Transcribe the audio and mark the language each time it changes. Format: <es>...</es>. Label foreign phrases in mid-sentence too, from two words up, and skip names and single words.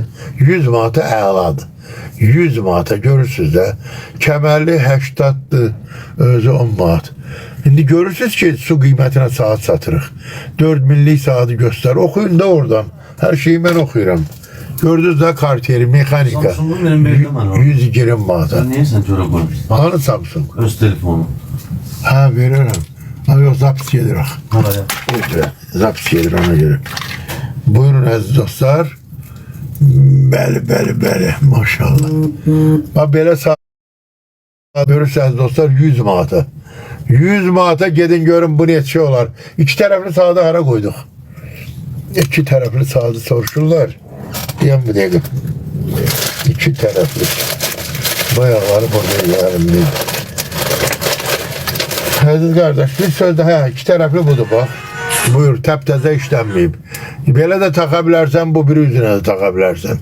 <az>100 manata əladır. 100 manata görürsünüz də. Kəmərli 80'dır. Özü 10 manat. İndi görürsünüz ki su qiymətinə saat satırıq. 4000'lik saati göstər. Oxuyun da oradan. Hər şeyi mən oxuyuram. Gördünüz də Cartier mexanika.</az> <tr>Samsung'un benim verdim ben onu.</tr> <az>120 manata.</az> <tr>Sen niye sen şöyle koymuşsun?</tr> <az>Hanı Samsung? Öz telefonu.</az> <tr>Ha veririm. Ama yok zapt gelir. Oraya. Zapt gelir ona göre. Buyurun aziz dostlar.</tr> <az>Bəli. Maşallah. Bak belə saat görürseniz dostlar 100 manata. 100 manata gedin görün bu neçə olar.</az> <tr>İki taraflı saati hara koyduk. İki taraflı saati soruşurlar.</tr> <az>Diyen bu dəqiq. İki taraflı. Bayaqları burada yarım. Əziz qardaş, bir söz daha iki tərəfli budur bax. Buyur, təptəzə işlənməyib. Belə də taxa bilərsən, bu biri üzünə də taxa bilərsən.</az>